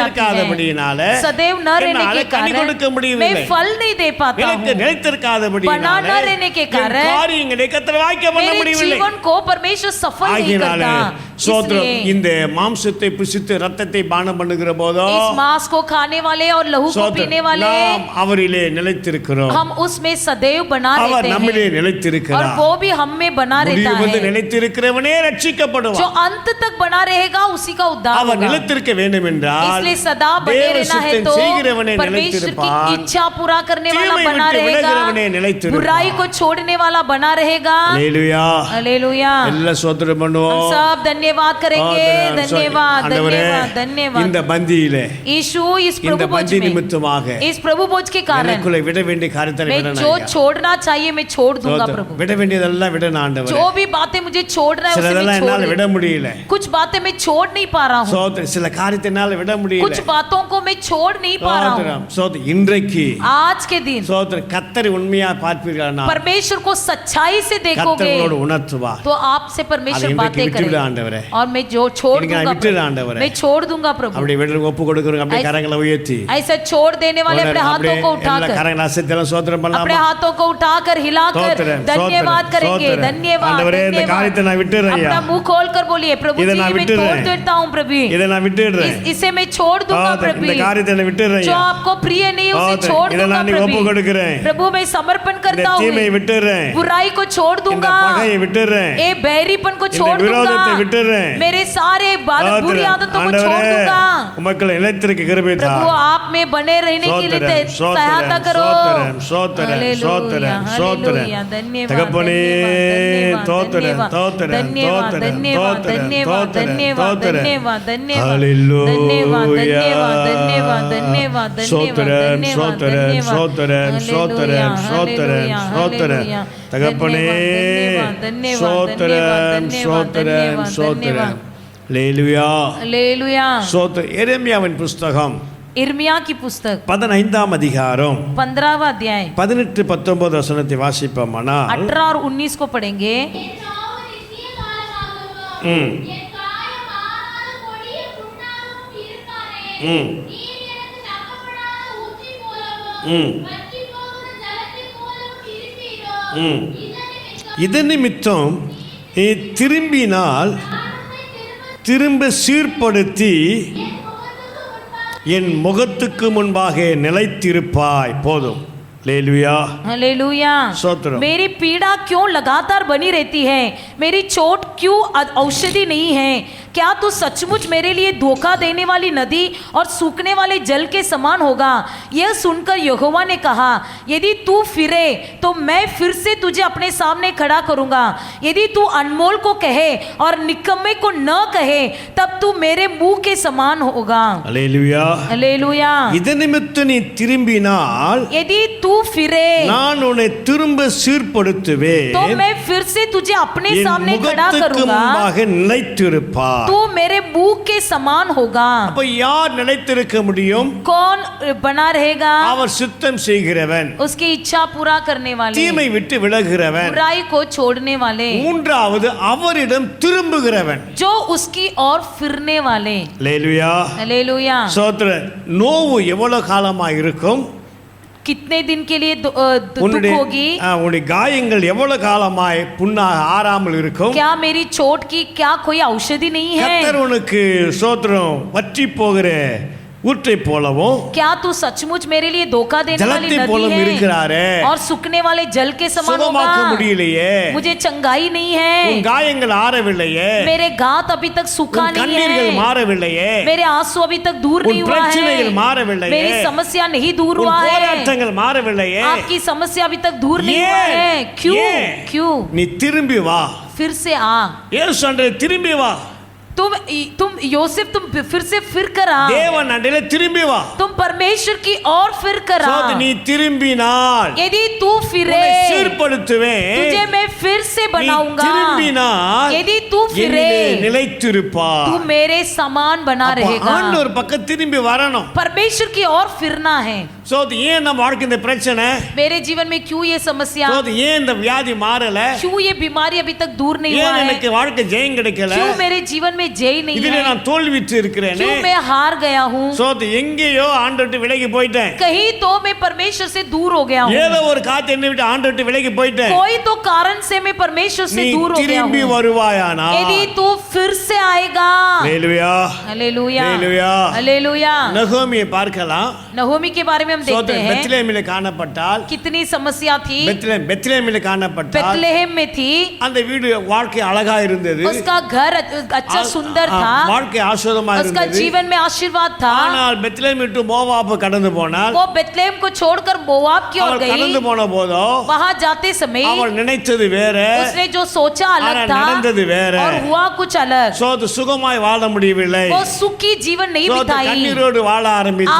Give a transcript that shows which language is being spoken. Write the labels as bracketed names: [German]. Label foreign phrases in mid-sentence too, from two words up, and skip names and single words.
[Tamil] நிலைத்திருக்காதபடியினால [Hindi] है. सदैव न रहने [Tamil] என்னால [Hindi] के [Tamil] கனி [Hindi] कारण [Tamil] கொடுக்க [Hindi] मैं [Tamil] முடியவில்லை. [Hindi] फल नहीं दे पाता हूँ. बना [Tamil] நிலைத்திருக்காதபடியினால [Hindi] न रहने के [Tamil] என் [Hindi] कारण [Tamil] காரியங்களை கர்த்தர் வாய்க்க பண்ண [Hindi] मेरे [Tamil] முடியவில்லை. [Hindi] जीवन को परमेश्वर सफल नहीं [Tamil] ஆகினால [Hindi] करता. [Tamil] சோத்ரம் [Hindi] इसलिए [Tamil] இந்த மாம்சத்தை புசித்து ரத்தத்தை பானம் பண்ணுகிற போதோ [Hindi] इस मांस को खाने वाले और लहू को पीने वाले [Tamil] நாம் அவரிலே நிலைத்திருக்கிறோம். [Hindi] हम उसमें सदैव बना [Tamil] அவர் [Hindi] रहते [Tamil] நம்மிலே [Hindi] हैं और [Tamil] நிலைத்திருக்கிறார். [Hindi] वो भी हम में बना रहता [Tamil] முடிவு [Hindi] है. [Tamil] நிலைத்திருக்கிறவனே [Hindi] जो [Tamil] ரட்சிக்கப்படுவார். [Hindi] अंत तक बना रहेगा उसी का उद्धार [Tamil] அவர் [Hindi] होगा. [Tamil] நிலைத்திருக்க வேண்டும் என்றால் [Hindi] इसलिए सदा बने [Tamil] தேவ [Hindi] रहना है [Tamil] சித்தம் [Hindi] तो [Tamil] செய்கிறவனே [Hindi] परमेश्वर की [Tamil] நிலைத்திருப்பான். [Hindi] इच्छा पूरा करने वाला [Tamil] தீமை [Hindi] बना [Tamil] விட்டு [Hindi] रहेगा, [Tamil] விலகிறவனே நிலைத்திருப்பான். [Hindi] बुराई को छोड़ने वाला बना रहेगा. [Tamil] அல்லேலூயா. [Hindi] हालेलुया. [Tamil] எல்லாம் ஸ்தோத்திரம் [Hindi] हम [Tamil] பண்ணுவோம். [Hindi] सब धन्यवाद करेंगे. [Tamil] ஸ்தோத்திரம். [Hindi] धन्यवाद [Tamil] ஆண்டவரே, [Hindi] धन्यवाद धन्यवाद. [Tamil] இந்த பந்தியிலே [Hindi] यीशु इस [Tamil] இந்த [Hindi] प्रभु भोज [Tamil] பந்தி [Hindi] में [Tamil] நிமித்தமாக [Hindi] इस प्रभु भोज के कारण [Tamil] எனக்குள்ளே விட வேண்டிய காரியத்தை [Hindi] मैं [Tamil] விடணும் [Hindi] जो [Tamil] ஐயா. [Hindi] छोड़ना चाहिए मैं छोड़ दूंगा प्रभु. [Tamil] விட வேண்டியதெல்லாம் விடணும் ஆண்டவரே. [Hindi] जो भी बातें मुझे छोड़ना है उसे [Tamil] சிலதெல்லாம் [Hindi] मैं छोड़ [Tamil] என்னால விட [Hindi] दूं. [Tamil] முடியல. [Hindi] कुछ बातें मैं छोड़ नहीं पा रहा हूँ. [Tamil] சோதரம் சில காரியத்தை என்னால விட முடியல. [Hindi] कुछ बातों को मैं छोड़ नहीं पा रहा हूँ. [Tamil] சோதரம் சோதரம் இன்றைக்கு [Hindi] आज के दिन [Tamil] சோதரம் கர்த்தரை உண்மையா பார்ப்பீர்களா? [Hindi] परमेश्वर को सच्चाई से देखोगे [Tamil] கர்த்தரோடு உணர்த்துவார். [Hindi] तो आपसे परमेश्वर [Tamil] அதை [Hindi] बातें [Tamil] இன்றைக்கு விட்டுவிடு [Hindi] करेगा [Tamil] ஆண்டவரே. [Hindi] और मैं जो छोड़ [Tamil] இன்னைக்கு நான் [Hindi] दूंगा [Tamil] விட்டுடு [Hindi] प्रभु, [Tamil] ஆண்டவரே. [Hindi] मैं छोड़ दूंगा प्रभु. [Tamil] அப்படி விடுறவங்க ஒப்பு கொடுக்குறவங்க அப்படியே கரங்களை உயர்த்தி [Hindi] ऐसा छोड़ देने वाले अपने हाथों [Tamil] அப்படியே [Hindi] को [Tamil] எல்லா [Hindi] उठाकर [Tamil] கரங்களை அசைத்தெல்லாம் சோதரம் [Hindi] अपने [Tamil] பண்ணலாமா? [Hindi] हाथों को उठाकर हिलाकर [Tamil] சோத்திரம், [Hindi] धन्यवाद [Tamil] சோத்திரம், [Hindi] करेंगे. [Tamil] சோத்திரம். [Hindi] धन्यवाद [Tamil] ஆண்டவரே, இந்த காரியத்தை நான் விட்டுறேன் ஐயா. [Hindi] अपना मुंह खोलकर बोलिए प्रभु [Tamil] இதை [Hindi] जी [Tamil] நான் [Hindi] मैं [Tamil] விட்டுறேன். [Hindi] छोड़ देता हूँ प्रभु. [Tamil] இதை நான் விட்டுடுறேன். [Hindi] इसे मैं छोड़ दूंगा [Tamil] சோத்திரம், [Hindi] प्रभु. [Tamil] இந்த காரியத்தை நான் விட்டுறேன் [Hindi] जो [Tamil] ஐயா. [Hindi] आपको प्रिय नहीं उसे [Tamil] சோத்திரம், [Hindi] छोड़ [Tamil] இதை [Hindi] दूंगा [Tamil] நான் நீ ஒப்பு [Hindi] प्रभु. [Tamil] கொடுக்கிறேன். [Hindi] प्रभु मैं समर्पण [Tamil] இந்த [Hindi] करता हूँ. [Tamil] தீமையை விட்டுறேன். [Hindi] बुराई को छोड़ [Tamil] இந்த [Hindi] दूंगा. [Tamil] பகையை விட்டுறேன். [Hindi] ए बैरीपन को [Tamil] இந்த [Hindi] छोड़ [Tamil] விரோதத்தை [Hindi] दूंगा. [Tamil] விட்டுறேன். [Hindi] मेरे सारे बुरी आदतों को छोड़ [Tamil] ஆண்டவரே, [Hindi] दूंगा. [Tamil] உமக்குள்ள நிலைத்திருக்க கிருபை தா. [Hindi] प्रभु आप में बने रहने के लिए [Tamil] சோத்திரம், [Hindi] सहायता [Tamil] சோத்திரம், [Hindi] करो. [Tamil] சோத்திரம், சோத்திரம், [Hindi] हालेलुया, [Tamil] சோத்திரம், சோத்திரம். [Hindi] हालेलुया. धन्यवाद [Tamil] தகப்பனே, [Hindi] धन्यवाद [Tamil] தோத்திரம், [Hindi] धन्यवाद [Tamil] தோத்திரம், [Hindi] धन्यवाद [Tamil] தோத்திரம், [Hindi] धन्यवाद [Tamil] தோத்திரம், [Hindi] धन्यवाद [Tamil] தோத்திரம், [Hindi] धन्यवाद [Tamil] தோத்திரம். [Hindi] धन्यवाद धन्यवाद हालेलुया. धन्यवाद धन्यवाद धन्यवाद धन्यवाद [Tamil] சோத்திரம், [Hindi] धन्यवाद [Tamil] சோத்திரம், [Hindi] धन्यवाद [Tamil] சோத்திரம், ஸ்தோத்திரம் ஸ்தோத்திரம் ஸ்தோத்திரம் ஸ்தோத்திரம் தகப்பனே ஸ்தோத்திரம் ஸ்தோத்திரம் ஸ்தோத்திரம் அல்லேலூயா [Hindi] हालेलुया [Tamil] ஸ்தோத்திரம் எரேமியாவின் புஸ்தகம் [Hindi] यिर्मयाह की पुस्तक [Tamil] 15ஆம் அதிகாரம் [Hindi] 15वां अध्याय [Tamil] 18-19 வசனத்தை வாசிப்போமானால் [Hindi] 18 और 19 को पढ़ेंगे। [Tamil] ம் ம் ம் ம் இது நிமித்தம் நீ திரும்பினால் திரும்ப சீர்படுத்தி என் முகத்துக்கு முன்பாக நிலைத்திருப்பாய் போதும் हालेलुया [Hindi] हालेलुया स्तोत्र। मेरी पीड़ा क्यों लगातार बनी रहती है, मेरी चोट क्यों औषधि नहीं है? क्या तू सचमुच मेरे लिए धोखा देने वाली नदी और सूखने वाले जल के समान होगा? यह सुनकर यहोवा ने कहा, यदि तू फिरे तो मैं फिर से तुझे अपने सामने खड़ा करूंगा। यदि तू अनमोल को कहे और निकम्मे को न कहे, तब तू मेरे मुंह के समान होगा। हालेलुया हालेलुया [Tamil] இது நிமித்தம் நீ திரும்பினால் [Hindi] यदि तू फिरे [Tamil] நான் உன்னை திரும்ப சீர்படுத்துவேன் [Hindi] तो मैं फिर से तुझे अपने [Tamil] என் [Hindi] सामने खड़ा [Tamil] முகத்துக்கு [Hindi] करूंगा, [Tamil] முன்பாக நிலைத்திருப்பாய் [Hindi] तू मेरे मुंह के समान होगा। [Tamil] அப்ப யார் நிலைத்திருக்க முடியும்? [Hindi] कौन बना रहेगा? [Tamil] அவர் சித்தம் செய்கிறவன், [Hindi] उसकी इच्छा पूरा करने वाले, [Tamil] தீமை விட்டு விலகுகிறவன், [Hindi] बुराई को छोड़ने वाले, [Tamil] மூன்றாவது அவரிடம் திரும்புகிறவன்। [Hindi] जो उसकी ओर फिरने वाले। [Tamil] அல்லேலூயா [Hindi] हालेलुया [Tamil] ஸ்தோத்திரம்। நோவு எவ்வளவு காலமா இருக்கும்? [Hindi] कितने दिन के लिए दुख [Tamil] உன்னுடைய [Hindi] होगी? [Tamil] உன்னுடைய காயங்கள் எவ்வளவு காலமாய் புண்ணாக ஆறாமல் இருக்கும்? [Hindi] क्या मेरी चोट की क्या कोई औषधि नहीं है? [Tamil] கர்த்தர் உனக்கு ஸ்தோத்திரம் வற்றி போகிற ஊற்றை போலவும் [Hindi] क्या तू सचमुच मेरे लिए धोखा देने वाली [Tamil] ஜலத்தை [Hindi] नदी [Tamil] போலவும் இருக்கிறாரே, [Hindi] है और सूखने वाले जल के समान [Tamil] சுகமாக்க [Hindi] होगा? [Tamil] முடியலையே, [Hindi] मुझे चंगाई नहीं [Tamil] உன் [Hindi] है, [Tamil] காயங்கள் ஆறவில்லையே, [Hindi] मेरे घात अभी तक सूखा [Tamil] உன் [Hindi] नहीं [Tamil] கண்ணீர்கள் [Hindi] है, [Tamil] மாறவில்லையே, [Hindi] मेरे आंसू अभी तक दूर [Tamil] உன் [Hindi] नहीं हुआ [Tamil] பிரச்சனைகள் [Hindi] है, [Tamil] மாறவில்லையே, [Hindi] मेरी समस्या नहीं दूर [Tamil] உன் [Hindi] हुआ है, [Tamil] போராட்டங்கள் மாறவில்லையே, [Hindi] आपकी समस्या अभी तक दूर नहीं हुआ [Tamil] ஏன்? [Hindi] है। क्यों [Tamil] ஏன்? [Hindi] क्यों? [Tamil] நீ திரும்பி வா। [Hindi] फिर से आ, [Tamil] இயேசு அன்றைய திரும்பி வா, [Hindi] तुम योसेफ तुम फिर से फिर कर आ, [Tamil] தேவன் அன்றைய திரும்பி வா। [Hindi] तुम परमेश्वर की ओर फिर कर आ। [Tamil] சோதி நீ திரும்பினால் [Hindi] यदि तू फिरे [Tamil] உன்னை சீர்படுத்துவேன், [Hindi] तुझे मैं फिर से [Tamil] நீ [Hindi] बनाऊंगा। [Tamil] திரும்பினால் [Hindi] यदि तू फिरे [Tamil] என்னிலே நிலைத்திருப்பாய்। [Hindi] तू मेरे समान बना [Tamil] அப்ப [Hindi] रहेगा। [Tamil] ஆண்டவர் பக்கம் திரும்பி வரணும்। [Hindi] परमेश्वर की ओर फिरना है। [Tamil] சோதி ஏன் நம்ம வாழ்க்கை இந்த பிரச்சனை? [Hindi] मेरे जीवन में क्यों ये समस्या, [Tamil] சோதி ஏன் இந்த வியாதி மாறல? [Hindi] क्यों ये बीमारी अभी तक दूर नहीं हुआ [Tamil] ஏன் [Hindi] है, [Tamil] எனக்கு வாழ்க்கை ஜெயம் கிடைக்கல? [Hindi] क्यों मेरे जीवन में जय नहीं [Tamil] இதுல [Hindi] है, [Tamil] நான் தோல்விட்டு இருக்கிறேனே। [Hindi] क्यों मैं हार गया हूँ, [Tamil] சோதி எங்கேயோ ஆண்டவர்ட்ட விலகி போயிட்டேன், [Hindi] कहीं तो मैं परमेश्वर से दूर हो गया हूँ, [Tamil] ஏதோ ஒரு காத்து என்னை விட்டு ஆண்டவர்ட்ட விலகி போயிட்டேன்। [Hindi] कोई तो कारण से मैं परमेश्वर से [Tamil] நீ [Hindi] दूर हो गया [Tamil] திரும்பி [Hindi] हूँ। [Tamil] வருவாயானா [Hindi] यदि तू फिर से आएगा, [Tamil] ஹalleluya [Hindi] हालेलुया [Tamil] ஹalleluya [Hindi] हालेलुया। [Tamil] நகோமியை பார்க்கலாம்। [Hindi] नहोमी के बारे में हम देखते हैं, [Tamil] பெத்லெஹேமிலே காணப்பட்டால், [Hindi] कितनी समस्या थी। [Tamil] பெத்லெஹேமிலே காணப்பட்டால் [Hindi] बेथलेहम में थी, [Tamil] அந்த வீடு வாழ்க்கை அழகா இருந்தது, [Hindi] उसका घर अच्छा सुंदर था, [Tamil] வாழ்க்கை ஆசீர்வாதமா [Hindi] उसका [Tamil] இருந்தது। [Hindi] जीवन में आशीर्वाद था। [Tamil] ஆனால் பெத்லெஹேம் விட்டு மோவாபு கடந்து போனால், [Hindi] वो बेथलेहम को छोड़कर मोआब की ओर [Tamil] அவள் கடந்து [Hindi] गई। [Tamil] போன போதோ [Hindi] वहां जाते समय [Tamil] அவள் நினைத்தது வேற, [Hindi] उसने जो सोचा अलग [Tamil] ஆனா [Hindi] था [Tamil] நடந்தது வேற। [Hindi] और हुआ कुछ अलग। [Tamil] சோது சுகமாய் வாழ முடியவில்லை, [Hindi] वो सुखी जीवन नहीं [Tamil] சோது [Hindi] बिताई, [Tamil] கண்ணீரோடு வாழ ஆரம்பித்தார்,